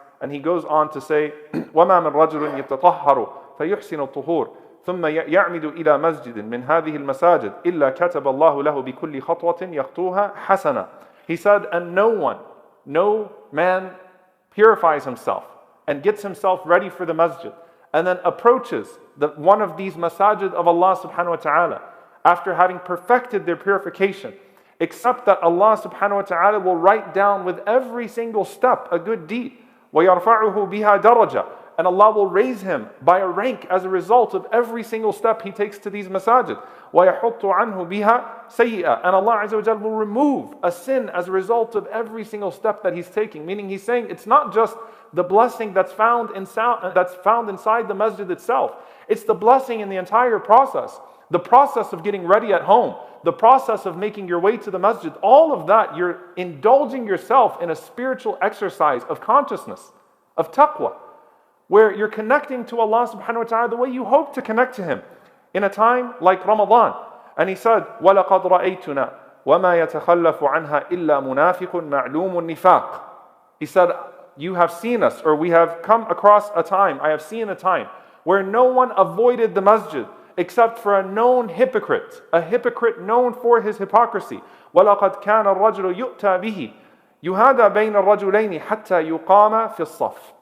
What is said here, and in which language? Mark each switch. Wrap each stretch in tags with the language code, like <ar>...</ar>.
<en>And he goes on to say,</en> <ar>وَمَا مِنْ رَجُلٍ يَتَطَهَّرُ فَيُحْسِنُ الطُّهُورِ ثم يعمد إلى مسجد من هذه المساجد إلا كتب الله له بكل خطوة يخطوها حسنة.</ar> <en>He said, and no man purifies himself and gets himself ready for the masjid and then approaches one of these masajid of Allah subhanahu wa ta'ala after having perfected their purification except that Allah subhanahu wa ta'ala will write down with every single step a good deed.</en> <ar>وَيَرْفَعُهُ بِهَا دَرَجَةً.</ar> <en>And Allah will raise him by a rank as a result of every single step he takes to these masajid.</en> <ar>وَيَحُطُّ عَنْهُ بِهَا سَيِّئًا.</ar> <en>And Allah Azza wa Jal will remove a sin as a result of every single step that he's taking. Meaning he's saying it's not just the blessing that's found inside the masjid itself. It's the blessing in the entire process. The process of getting ready at home, the process of making your way to the masjid, all of that, you're indulging yourself in a spiritual exercise of consciousness, of taqwa, where you're connecting to Allah subhanahu wa ta'ala the way you hope to connect to Him in a time like Ramadan. And He said,</en> <ar>وَلَقَدْ رَأَيْتُنَا وَمَا يَتَخَلَّفُ عَنْهَا إِلَّا مُنَافِقٌ مَعْلُومٌ النِّفَاقِ.</ar> <en>He said, you have seen us, or we have come across a time, I have seen a time, where no one avoided the masjid except for a known hypocrite, a hypocrite known for his hypocrisy.</en> <ar>وَلَقَدْ كَانَ الرَّجُلُ يُؤْتَى بِهِ يُهَادَى بَيْنَ الرَّجُلَيْنِ حَتَّى يُقَامَ فِي الصَّفِّ.</ar>